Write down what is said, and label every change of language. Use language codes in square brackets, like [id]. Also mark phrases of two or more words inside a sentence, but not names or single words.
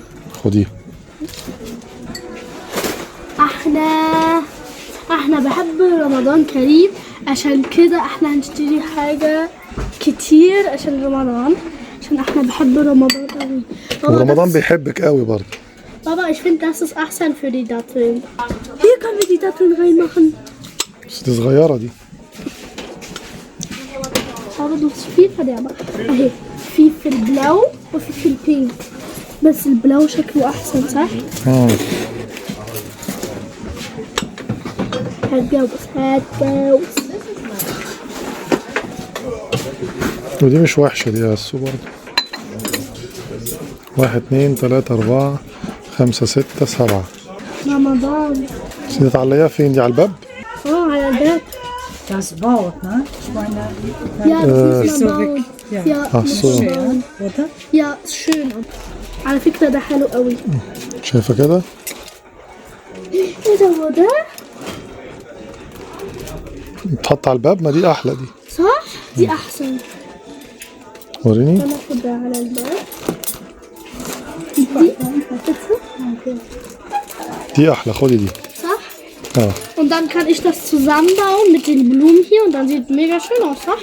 [ar] خديها. احنا بحب رمضان كريم عشان كده احنا هنشتري حاجة كتير عشان رمضان عشان احنا بحب رمضان قوي. ورمضان بيحبك قوي برضه. [de] Papa, ich finde, das ist ahsan für die Datteln. Hier können wir die Datteln reinmachen. [ar] بس دي صغيرة دي. [de] Aber du hast viel verderber. Okay, viel für Blau und viel Pink. [ar] بس البلاو شكله أحسن صح؟ هتجوز. ودي مش وحشة دي يا ياسو برضه. 1 2 3 4 5 6 7. رمضان. دي تعلقيها فين دي على الباب؟ على الباب. [de] Das baut, ne? Ich meine, ja, das ist baut. Ja, so. schön, oder? Ja, ist schön. [ar] على فكرة ده حلو قوي. شايفة كده؟ ايه ده هو ده؟ تحط على الباب. ما دي أحلى دي. صح؟ دي أحسن. وريني. أنا أخدها على الباب. دي أحلى. خدي دي. صح؟ [de] Ja. Und dann kann ich das zusammenbauen mit den Blumen hier und dann sieht es mega schön aus, صح?